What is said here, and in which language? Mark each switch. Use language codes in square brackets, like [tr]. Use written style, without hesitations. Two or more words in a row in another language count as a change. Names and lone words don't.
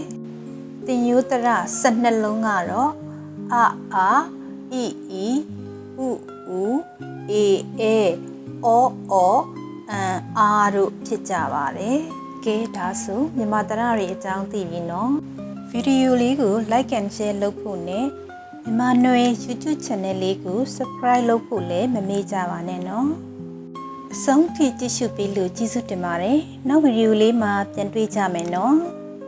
[my] တင်ယူတရ12လုံးကတော့အာအီဥအေအောအာတို့ဖြစ်ကြပါတယ်ကဲဒါဆိုမြန်မာတရတွေအကြောင်းသိပြီနော်ဗီဒီယိုလေးကို [en] like and share [my] လုပ်ဖို့နဲ့မြန်မာနွယ် [en] YouTube channel [my] လေးကို subscribe လုပ်ဖို့လည်းမမေ့ကြပါနဲ့နော်အဆုံးထိကြည့်ရှုပြီးလို့ကျေးဇူးတင်ပါတယ်နောက်ဗီဒီယိုလေးမှာပြန်တွေ့ကြမယ်နော်